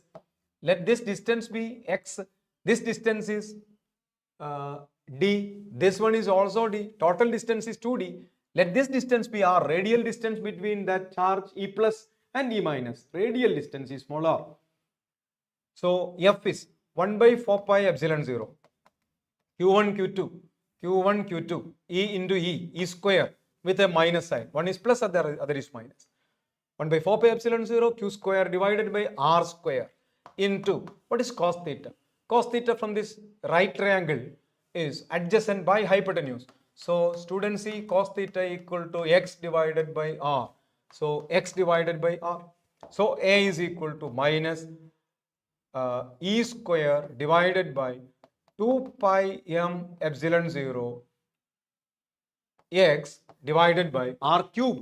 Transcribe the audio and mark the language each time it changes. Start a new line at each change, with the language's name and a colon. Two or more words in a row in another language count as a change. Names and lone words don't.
English: Let this distance be x. This distance is d. This one is also d. Total distance is 2d. Let this distance be r. Radial distance between that charge E plus and E minus. Radial distance is small r. So F is 1 by 4 pi epsilon 0. Q1, Q2. Q1, Q2. E into E. E square with a minus sign. One is plus, other is minus. 1 by 4 pi epsilon 0. Q square divided by R square. Into, what is cos theta? Cos theta from this right triangle is adjacent by hypotenuse. So students see cos theta equal to x divided by r. So x divided by r. So A is equal to minus E square divided by 2 pi m epsilon 0 x divided by r cube.